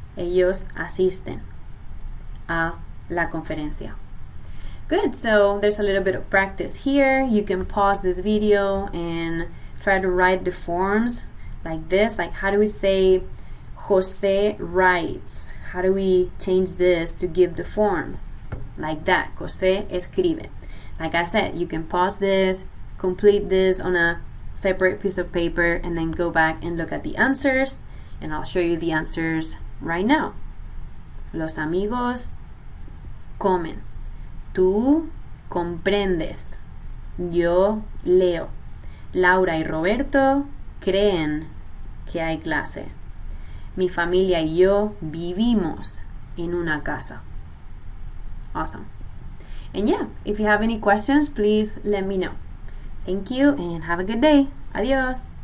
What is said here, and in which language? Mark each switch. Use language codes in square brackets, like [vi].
[es] Ellos asisten a la conferencia. [en] Good, so there's a little bit of practice here. You can pause this video and try to write the forms like this. Like, how do we say Jose writes? How do we change this to give the form? Like that, [es] Jose escribe. [en] Like I said, you can pause this, complete this on a separate piece of paper, and then go back and look at the answers. And I'll show you the answers right now. [es] Los amigos comen. Tú comprendes. Yo leo. Laura y Roberto creen que hay clase. Mi familia y yo vivimos en una casa. [en] Awesome. And yeah, if you have any questions, please let me know. Thank you and have a good day. Adios.